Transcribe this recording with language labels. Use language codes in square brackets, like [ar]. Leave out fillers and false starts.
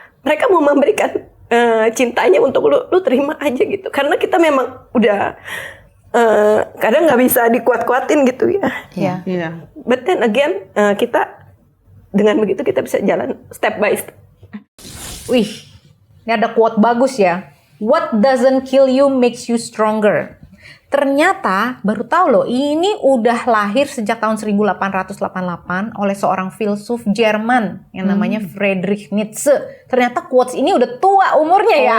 [id] Mereka mau memberikan cintanya untuk lu terima aja gitu. Karena kita memang udah kadang nggak bisa dikuat-kuatin gitu ya. [en] But then again, [id] kita dengan begitu kita bisa jalan [en] step by step. [id] Wih, ini ada quote bagus ya. [en] What doesn't kill you makes you stronger. [id] Ternyata baru tahu loh, ini udah lahir sejak tahun 1888 oleh seorang filsuf Jerman yang namanya Friedrich Nietzsche. Ternyata quotes ini udah tua umurnya ya.